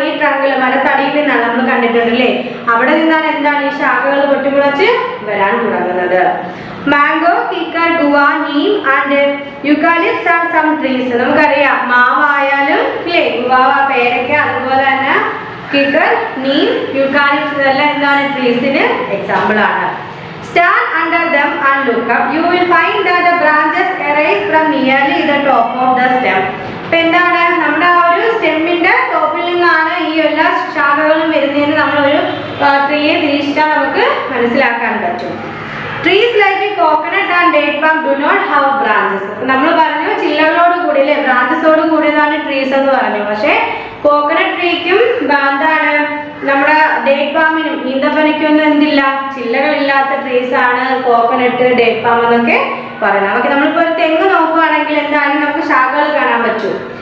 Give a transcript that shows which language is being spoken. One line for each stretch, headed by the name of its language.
Malayalam: ഈ ട്രങ്കിൽ മരത്തടിയിൽ നിന്നാണ്. നമ്മൾ കണ്ടിട്ടുണ്ടല്ലേ, അവിടെ നിന്നാണ് എന്താണ് ഈ ശാഖകൾ പൊട്ടിമുളച്ച് വരാൻ തുടങ്ങുന്നത്.
English: Mango, kikar, guava, neem and eucalyptus are some trees.
Malayalam: നമുക്കറിയാം മാവായാലും ഇല്ലേ, ഗുവാവ, പേരയ്ക്ക, അതുപോലെ തന്നെ കിക്കർ, നീം, യുക്കാലിപ്സ് ഇതെല്ലാം എന്താണ് ട്രീസിന് എക്സാമ്പിൾ ആണ്.
English: Stand under them and look up. You will find that the branches arise from nearly the top of the stem.
Malayalam: ഇപ്പൊ എന്താണ് നമ്മുടെ ആ ഒരു സ്റ്റെമ്മിന്റെ ടോപ്പിൽ നിന്നാണ് ഈ എല്ലാ ശാഖകളും വരുന്നതെന്ന് നമ്മളൊരു ട്രീയെ നിരീക്ഷിച്ചാൽ നമുക്ക് മനസ്സിലാക്കാൻ പറ്റും.
English: Trees like coconut and date palm do not have branches.
Malayalam: നമ്മൾ പറഞ്ഞു ചില്ലകളോട് കൂടി അല്ലേ, ബ്രാഞ്ചസോട് കൂടിയതാണ് ട്രീസ് എന്ന് പറഞ്ഞു. പക്ഷെ കോക്കനട്ട് ട്രീക്കും എന്താണ് നമ്മുടെ ഡേറ്റ് പാമിനും ഈന്തപ്പനയ്ക്കൊന്നും എന്തില്ല, ചില്ലകളില്ലാത്ത ട്രീസ് ആണ് കോക്കനട്ട്, ഡേറ്റ് പാം എന്നൊക്കെ പറയുന്നത്. നമുക്ക് നമ്മളിപ്പോൾ ഒരു തെങ്ങ് നോക്കുകയാണെങ്കിൽ എന്തായാലും നമുക്ക് ശാഖകൾ കാണാൻ പറ്റും.